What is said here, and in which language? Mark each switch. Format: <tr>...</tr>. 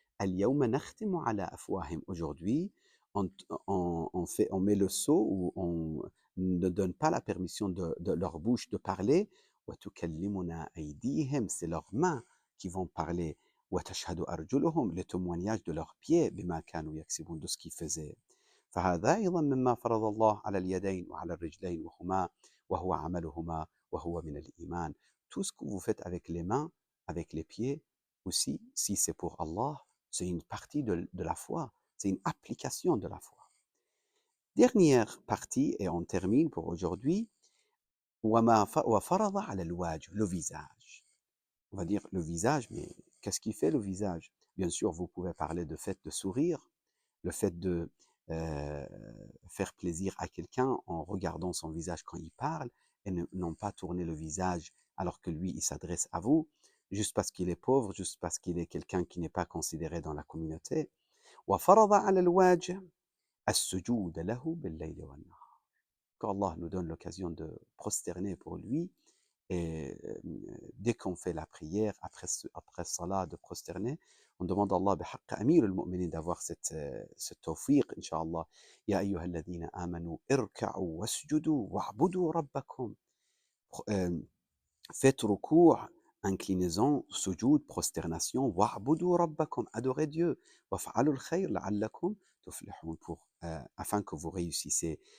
<ar>Al-yawma nakhtimu ala afwahim.</ar> <fr>Aujourd'hui, on met le sceau ou on ne donne pas la permission de leur bouche de parler.</fr> <ar>Wa tukallimuna aydihim.</ar> <fr>C'est leurs mains qui vont parler.</fr> <ar>Wa tashhadu arjuluhum.</ar> <fr>Les témoignages de leurs pieds,</fr> <ar>bima kanu yaksibun,</ar> <fr>de ce qu'ils faisaient.</fr> <ar>فهذا أيضا مما فرض الله على اليدين وعلى الرجلين وهو عملهما وهو من الإيمان.</ar> <fr>Tout ce que vous faites avec les mains, avec les pieds, aussi, si c'est pour Allah, c'est une partie de la foi, c'est une application de la foi. Dernière partie, et on termine pour aujourd'hui,</fr> <ar>وفرض على الوجه,</ar> <fr>le visage. On va dire le visage, mais qu'est-ce qui fait le visage? Bien sûr, vous pouvez parler de fait de sourire, le fait de euh, faire plaisir à quelqu'un en regardant son visage quand il parle et non pas tourner le visage alors que lui, il s'adresse à vous, juste parce qu'il est pauvre, juste parce qu'il est quelqu'un qui n'est pas considéré dans la communauté.</fr> <ar>وفرض على الواجب السجود له بالليل والنهار.</ar> <fr>Qu'Allah nous donne l'occasion de prosterner pour lui. Et dès qu'on fait la prière, après salat, de prosterner, on demande à Allah,</fr> <ar>بحق أمير المؤمنين,</ar> <fr>d'avoir ce tawfiq, Inch'Allah.</fr> <ar>يا أيها الذين آمنوا اركعوا واسجدوا واعبدوا ربكم.</ar> <fr>Faites recours, inclinaison, sujoud, prosternation,</fr> <ar>wa'budu rabbakum,</ar> <fr>adorez Dieu,</fr> <ar>waf'alul khayr la'allakum tuflihun,</ar> <fr>afin que vous réussissez.</fr>